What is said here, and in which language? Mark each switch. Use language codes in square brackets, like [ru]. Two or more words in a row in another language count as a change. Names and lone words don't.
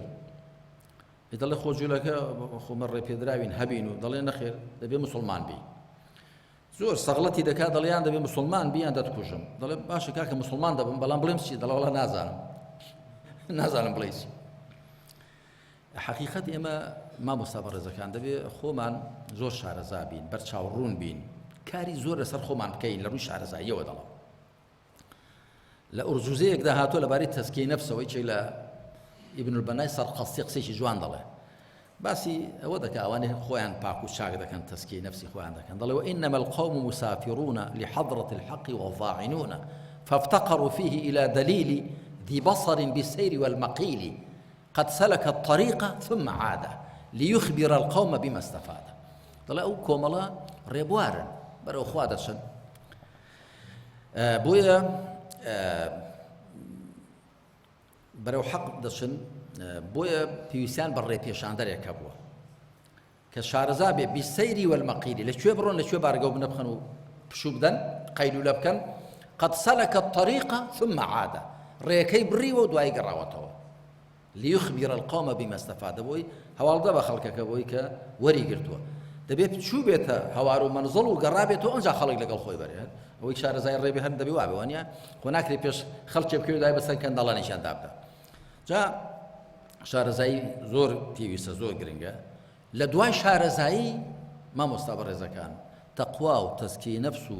[ckb] دەڵێ خۆ جوولەکە خۆمە ڕێپێدراوین هەبین و دەڵێ نەخێر دەبێ مسلمان بی زۆر سەغڵەتی دەکات دەڵێیان دەبێ مسلمان بیان دەتکوژم دەڵێ باشە کاکە مسلمان دەبم بەڵام بڵێم چی دەڵێ وەڵا نازانم بڵێ چی حەقیقەت ئێمە مامۆستا بەڕێزەکان دەبێ خۆمان زۆر شارەزا بین بەرچاوڕوون بین کاری زۆر لەسەر خۆمان بکەین لە ڕووی شارەزاییەوە دەڵێم لە ئورجوزەیەکدا هاتووە لەبارەی تەزکیەی نەفسەوەی چی لە ئیبن البەنای سەرقەستی قسێکی جوان دەڵێ باسی ئەوە دەکا ئەوانێ خۆیان پاک و چاک دەکەن تەزکیەی نەفسی خۆیان دەکەن دەڵێ [ar] وإنما القوم مسافرون لحضرة الحق والظاعنون فافتقروا فيه إلى دليل ذي بصر بالسير والمقيل قد سلك الطريق ثم عاد ليخبر القوم بما استفاد [ckb] دەڵێ ئەو کۆمەڵە ڕێبوارن بەرەو خوا دەچن بۆیە بەرەو حەق دەچن بۆیە پێویستیان بە ڕێپێشاندەرێکە بووە کە شارەزا بێ [ar] بیسەیری وەلمەقیلی [ckb] لەکوێ بڕۆن لەکوێ بارگە و بنەبخەن و پشوو بدەن قەیلولە بکەن [ar] قەد سەلەکە الطەریق ثم عاد [ckb] ڕێەکەی بڕیوە و دوای گەڕاوەتەوە [ar] لیخبر القوم بما استفاد [ckb] بۆی هەواڵدە بە خەڵکەکە بۆی کە وەری گرتووە دەبێت چوو بێتە هەوار و مەنزڵ و گەڕابێتەوە ئەنجا خەڵک لەگەڵ خۆی بەرێت ئەوەی شارەزای ڕێبێ هەر دەبێ وابێ وانە خۆ ناکرێ پێش خەڵکی بکەوێت دوای بەسەر کەندەڵانیشیان دابدا جا شارەزایی زۆر پێویستە زۆر گرنگە لە دوای شارەزایی مامۆستا بەڕێزەکان تەقوا و تەزکیەی نەفس و